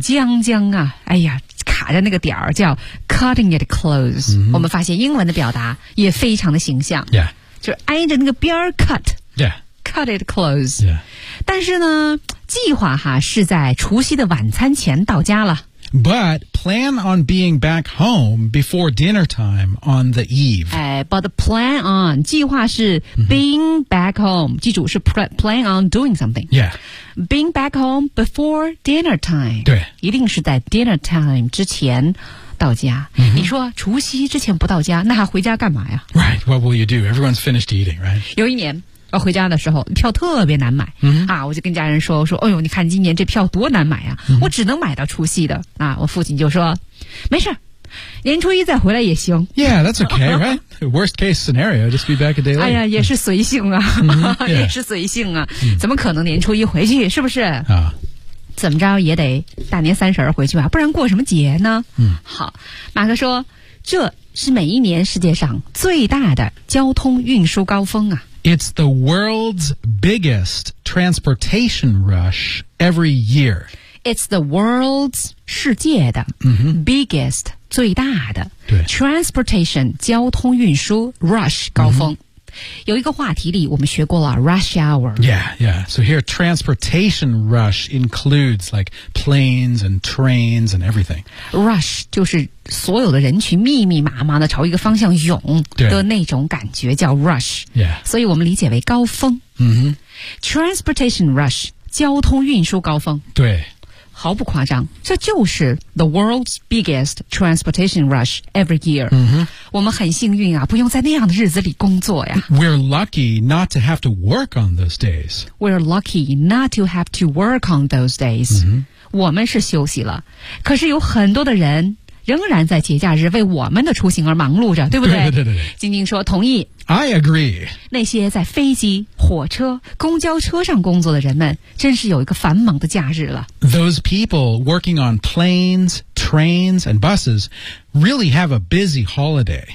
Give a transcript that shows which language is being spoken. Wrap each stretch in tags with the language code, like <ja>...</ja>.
<zh>将将啊，哎呀。卡着那个点儿叫</zh> <en>cutting it close、 mm-hmm.</en> <zh>我们发现英文的表达也非常的形象、 yeah. 就是挨着那个边儿 cut、 yeah.</zh> <en>cut it close、 yeah.</en> <zh>但是呢计划哈是在除夕的晚餐前到家了</zh> <en>but plan on being back home before dinner time on the eve、 but plan on</en> <zh>计划是</zh> <en>being back home</en> <zh>记住是</zh> <en>plan on doing something、 yeah. Being back home before dinner time.</en> <zh>对。一定是在 dinner time 之前到家。 Mm-hmm. 你说除夕之前不到家那还回家干嘛呀</zh> <en>Right, what will you do? Everyone's finished eating, right?</en> <zh>有一年要回家的时候票特别难买、嗯、啊，我就跟家人说，我说哎呦你看今年这票多难买啊、嗯、我只能买到除夕的啊。我父亲就说没事，年初一再回来也行。</zh> <en>Yeah, that's okay, right? Worst case scenario, just be back a day late.</en> <zh>哎呀，也是随性啊、 mm-hmm, yeah. 也是随性啊，怎么可能年初一回去，是不是啊、怎么着也得大年三十回去吧，不然过什么节呢。嗯，好，马克说这是每一年世界上最大的交通运输高峰啊。</zh> <en>It's the world's biggest transportation rush every year. It's the world's</en> <zh>世界的、 mm-hmm. biggest 最大的对 transportation 交通运输 rush 高峰、mm-hmm. 有一个话题里我们学过了</zh> <en>rush hour. Yeah, yeah. So here transportation rush includes like planes and trains and everything.</en> <zh>Rush 就是所有的人群密密麻麻的朝一个方向涌的那种感觉叫 rush、 yeah. 所以我们理解为高峰、 mm-hmm.</zh> <en>Transportation rush</en> <zh>交通运输高峰，对，毫不夸张，这就是</zh> <en>the world's biggest transportation rush every year、 mm-hmm.</en> <zh>我们很幸运啊，不用在那样的日子里工作呀。</zh> <en>We're lucky not to have to work on those days. We're lucky not to have to work on those days、 mm-hmm.</en> <zh>我们是休息了，可是有很多的人仍然在节假日为我们的出行而忙碌着，对不对？对对对对。晶晶说同意。</zh> <en>I agree。</en> <zh>那些在飞机、火车、公交车上工作的人们，真是有一个繁忙的假日了。</zh> <en>Those people working on planes, trains, and buses really have a busy holiday.</en>